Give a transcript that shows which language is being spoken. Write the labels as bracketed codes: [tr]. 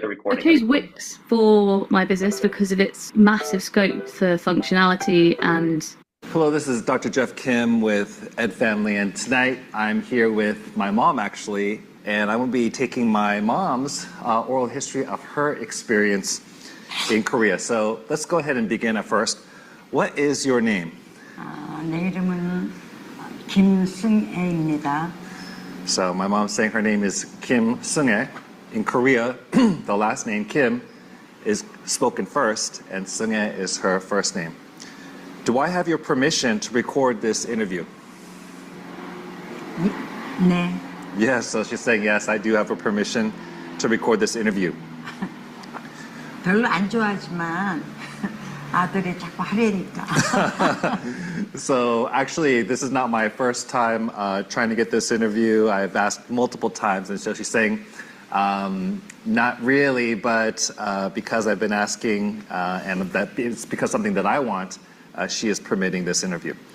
[en] I chose Wix for my business because of its massive scope for functionality and... Hello, this is Dr. Jeff Kim with Ed Family, and tonight I'm here with my mom, actually, and I will be taking my mom's oral history of her experience in Korea. So let's go ahead and begin at first. What is your name? [ko] 내 이름은 김승애입니다. [en] So my mom's saying her name is Kim Seung-ae. In Korea, the last name Kim is spoken first, and Seung-ae is her first name. Do I have your permission to record this interview? [ko] 네. [en] Yes, so she's saying yes, I do have her permission to record this interview. [ko] 별로 안 좋아하지만 아들이 자꾸 하려니까. [en] So actually, this is not my first time trying to get this interview. I've asked multiple times, and so she's saying, not really, but because I've been asking, and that it's because something that I want, she is permitting this interview.